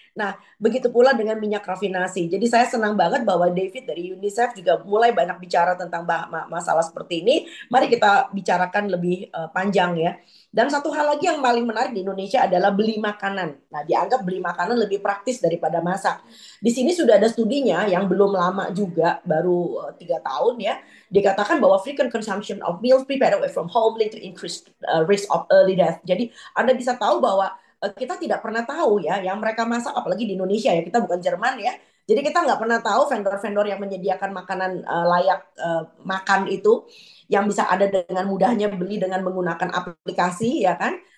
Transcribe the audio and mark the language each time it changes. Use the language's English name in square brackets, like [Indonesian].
[Indonesian] Nah, begitu pula dengan minyak rafinasi. Jadi saya senang banget bahwa David dari UNICEF juga mulai banyak bicara tentang masalah seperti ini. Mari kita bicarakan lebih panjang ya. Dan satu hal lagi yang paling menarik di Indonesia adalah beli makanan. Nah, dianggap beli makanan lebih praktis daripada masak. Di sini sudah ada studinya yang belum lama juga, baru 3 tahun ya. Dikatakan bahwa [English] frequent consumption of meals prepared away from home lead to increased risk of early death. [Indonesian] Jadi Anda bisa tahu bahwa kita tidak pernah tahu ya yang mereka masak, apalagi di Indonesia ya, kita bukan Jerman ya, jadi kita nggak pernah tahu vendor-vendor yang menyediakan makanan layak makan itu yang bisa ada dengan mudahnya beli dengan menggunakan aplikasi ya kan.